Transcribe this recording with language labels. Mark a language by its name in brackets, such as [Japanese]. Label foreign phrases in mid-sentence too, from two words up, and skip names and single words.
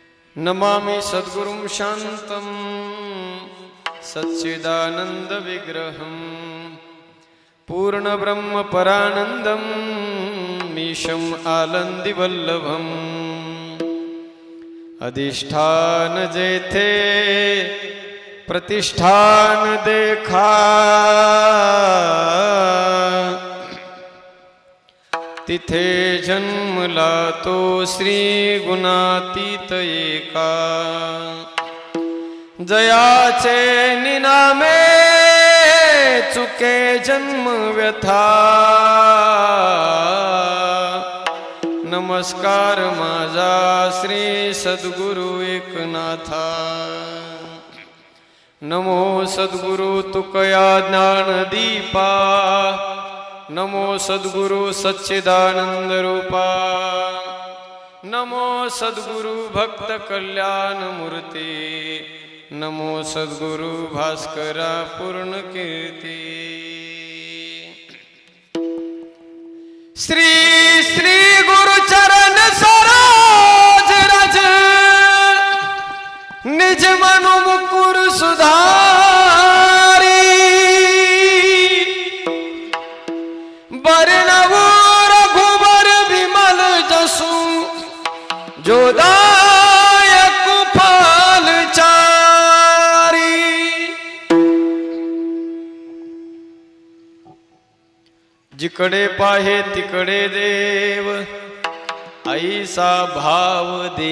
[Sanskrit] नमामि सद्गुरुं शान्तं सच्चिदानन्दविग्रहं पूर्णब्रह्मपरानन्दं मीशम् आनन्दिवल्लभम् [Marathi] अधिष्ठान जेथे प्रतिष्ठान देखा तिथे जन्मला तो श्री गुणातीत एका जयाचे निनामे चुके जन्म व्यथा नमस्कार माझा श्री सद्गुरु एकनाथा नमो सद्गुरु तुकया ज्ञानदीपा नमो सद्गुरु सच्चिदानंद रूपा नमो सद्गुरु भक्त कल्याण मूर्ती नमो सद्गुरु भास्करा पूर्ण कीर्ती [Awadhi] श्री श्री गुरु चरण सरोज रज निज मनु मुकुर सुधारी बरनवो रघुबर विमल जसु जोदायक फल चारी [Marathi] जिकडे पाहे तिकडे देव ऐसा भाव दे